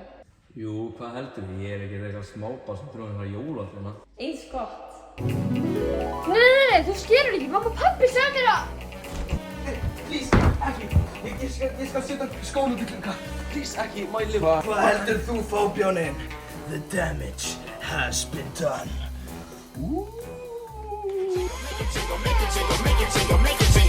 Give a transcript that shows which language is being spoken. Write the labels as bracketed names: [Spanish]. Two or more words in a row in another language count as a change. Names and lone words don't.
[Icelandic] Jú, hvað heldur þið? Ég ekkert eitthvað smábarn sem tróði hérna jólatrúna. Eins gott. Nei, þú skerur ekki. Mamma og pabbi sagði mér að... Please, ekki. Ég skal setja skóna til glugga. Please, ekki, má ég lifa. Hvað heldur þú, fóbjáninn? [English] The damage has been done. Make it jingle, make it jingle, make it jingle, make it